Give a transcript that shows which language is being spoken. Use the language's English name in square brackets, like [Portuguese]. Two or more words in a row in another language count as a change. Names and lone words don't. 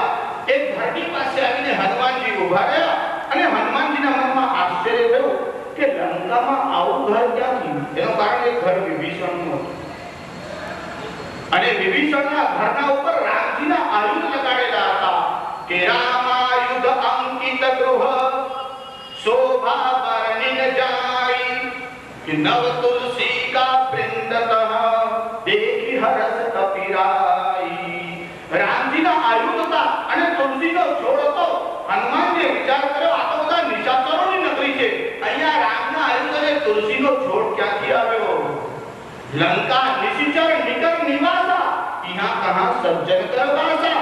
[Gujarati] એક ઘરની પાસે આવીને હનુમાનજી ઉભા રહ્યા અને હનુમાનજીના મનમાં આશ્ચર્ય થયું કે લંકામાં આવું ઘર ક્યાંથી? એનું કારણ એક ઘર વિભીષણનું હતું. અને વિભીષણના ઘરના ઉપર રામજીના આયુધ લગાડેલા હતા કે [Hindi] रामायुध अंकित गृह शोभा वर्णिन जाय कि नव तुलसी का वृंदतः देखी हरस कपिराई. [Gujarati] રામજીના આયુધ હતા અને તુલસીનો છોડ હતો. હનુમાનજીએ વિચાર કર્યો આ તો બધા નિશાચરોની નગરી છે. અહીંયા રામના આયુધ અને તુલસીનો છોડ ક્યાંથી આવ્યો? [Hindi] लंका निशिचर निकर निवासा यहां कहां सज्जन करवासा.